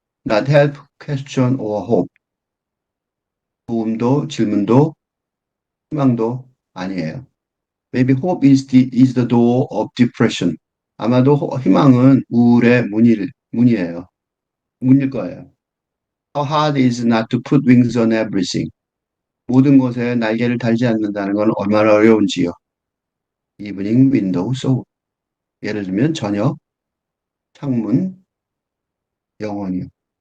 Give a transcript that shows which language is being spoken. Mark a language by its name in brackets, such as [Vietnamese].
[English] Not help, question, or hope. [Korean] 도움도, 질문도, 희망도 아니에요. [English] Maybe hope is the door of depression. [Korean] 아마도 희망은 우울의 문이에요. 문일 거예요. [English] How hard is not to put wings on everything. [Korean] 모든 것에 날개를 달지 않는다는 건 얼마나 어려운지요. [English] 이브닝 윈도우 소 [Korean] 예를 들면 저녁, 창문, 영혼이요.